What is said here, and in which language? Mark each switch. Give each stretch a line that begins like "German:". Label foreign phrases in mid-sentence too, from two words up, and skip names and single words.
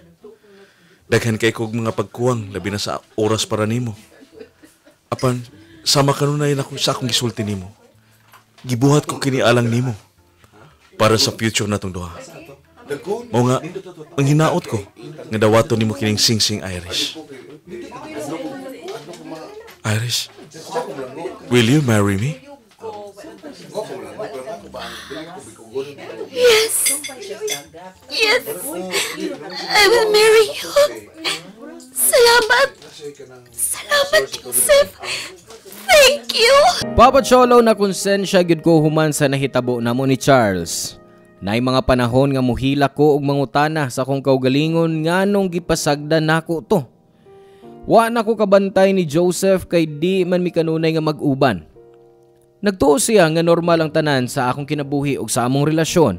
Cebuano: Daghan kay kog mga pagkuwang labi na sa oras para nimo. Apan sama kanunay na sa akong gisulti nimo. Gibuhat ko kini alang nimo para sa future natong duha. Mao nga ang hinaot ko nga dawaton nimo kining singsing Irish.
English: Irish, will you marry me? Yes. Yes. I will marry you.
Cebuano: Salamat. Salamat, Joseph.
English: Thank you.
Cebuano: Papa Cholo na konsensya gyud ko human sa nahitabo namo ni Charles. Nay mga panahon nga muhila ko og mangutana sa akong kaugalingon nganong gipasagdan nako to. Wa na ko kabantay ni Joseph kay di man mi kanunay nga mag-uban. Nagtuo siya nga normal ang tanan sa akong kinabuhi ug sa among relasyon.